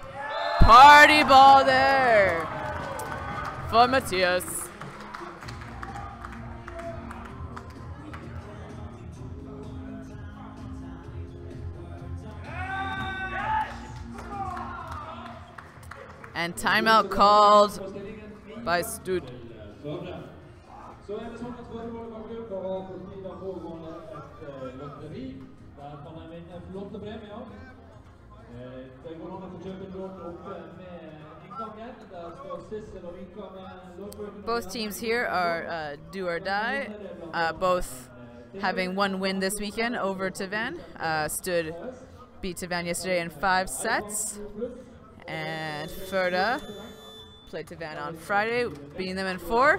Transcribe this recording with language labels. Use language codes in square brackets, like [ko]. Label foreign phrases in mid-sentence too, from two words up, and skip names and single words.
[en] Party ball there for Matthias. And timeout called by Stod. [no] Så det sånn at Førde har på tiden pågående et lotteri. Der kan man vinne flotte premier. Det går an å få kjøpe en lott oppe med inngangen. Der står Sissel og Vika med lottbøkene. [en] Both teams here are do or die. Both having one win this weekend over Tavan. Stod beat Tavan yesterday in 5 sets. And Førde played Tavan on Friday, beating them in 4.